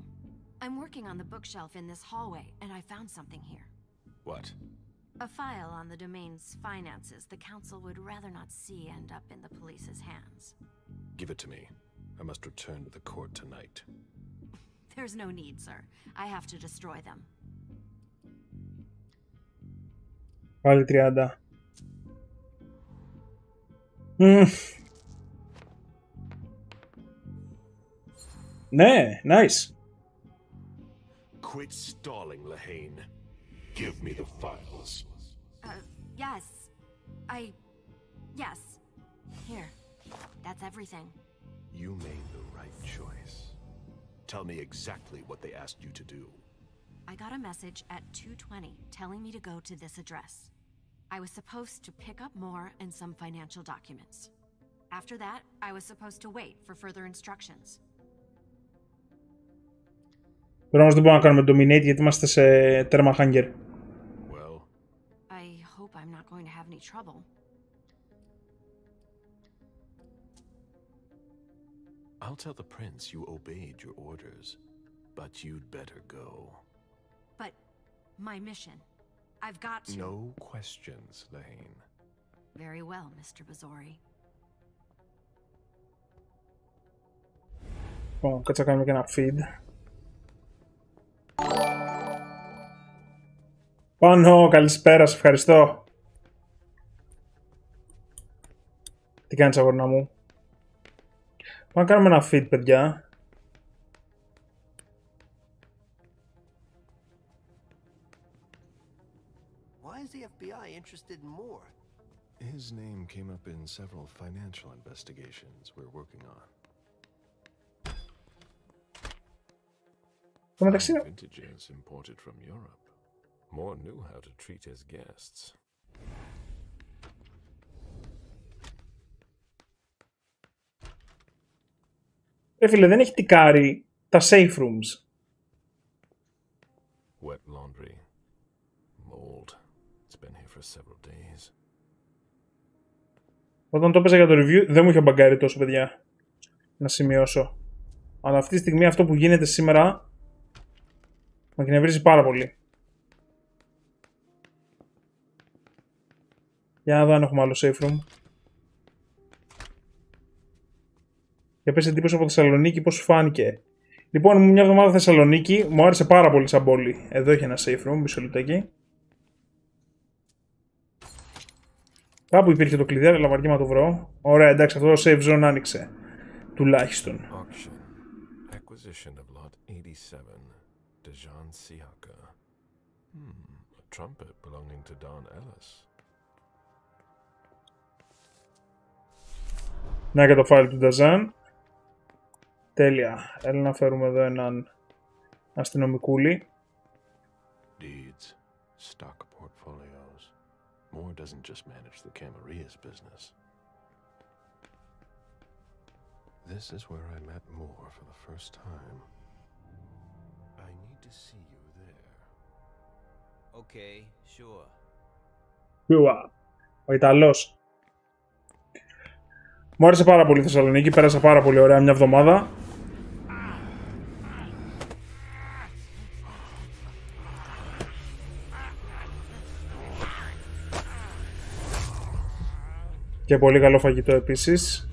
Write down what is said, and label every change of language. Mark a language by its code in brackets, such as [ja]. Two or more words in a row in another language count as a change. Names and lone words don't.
[en] I'm working on the bookshelf in this hallway, and I found something here. What? A file on the domain's finances the council would rather not see end up in the police's hands. Give it to me. I must return to the court tonight. There's no need, sir. I have to destroy them. [el] Πάλι 30. Ναι, nice. [en] Quit stalling, Lahane. Give me the files. Yes. Yes. Here. That's everything. You made the right choice. Tell me exactly what they asked you to do. I got a message at 2:20 telling me to go to this address. I was supposed to pick up more and some financial documents. After that, I was supposed to wait for further instructions. [el] Τώρα όμως δεν μπορούμε να κάνουμε dominate γιατί είμαστε σε τέρμα hanger. [en] Well, I hope I'm not going to have any trouble. I'll tell the prince you obeyed your orders, but you'd better go. But my mission. I've got to... No questions, Lahane. Very well, Mr. Bazori. [el] Λοιπόν, κάτσε να κάνουμε και ένα feed. Πάνω, καλησπέρα, σε ευχαριστώ. Τι κάνεις, αγόρνα μου? Πάμε να κάνουμε ένα feed, παιδιά. [en] Why is the FBI interested in Moore? His name came up in several financial investigations we're working on. Vintages imported from Europe. Moore knew how to treat his guests. [el] Φίλε, δεν έχει τικάρει τα [en] safe rooms. Wet laundry. Mold. It's been here for several days. [el] Όταν το έπαιζα για το review δεν μου είχε μπαγκάρει τόσο, παιδιά. Να σημειώσω. Αλλά αυτή τη στιγμή αυτό που γίνεται σήμερα με εκνευρίζει πάρα πολύ. Για να δω αν έχουμε άλλο [en] safe room. [el] Για πες εντύπωση από Θεσσαλονίκη, πώς σου φάνηκε? Λοιπόν, ήμουν μια εβδομάδα Θεσσαλονίκη, μου άρεσε πάρα πολύ σαν πόλη. Εδώ έχει ένα [en] safe room, [el] μισό λεπτάκι. Κάπου υπήρχε το κλειδί, αλλά βαριέμαι να το βρω. Ωραία, εντάξει, αυτό το [en] safe zone [el] άνοιξε. Τουλάχιστον. [en] Acquisition of lot 87. Dejan Siaka. A trumpet belonging to Don Ellis. [el] Να και το file του Νταζάν. Τέλεια. Έλα να φέρουμε εδώ έναν αστυνομικούλη. [en] Deeds, stock portfolios. Moore doesn't just manage the Camarias business. This is where I met Moore for the first time. I need to see you there. Okay, sure. Sure. [el] Ο Ιταλός. Μου άρεσε πάρα πολύ η Θεσσαλονίκη, πέρασα πάρα πολύ ωραία μια εβδομάδα. Και πολύ καλό φαγητό επίσης.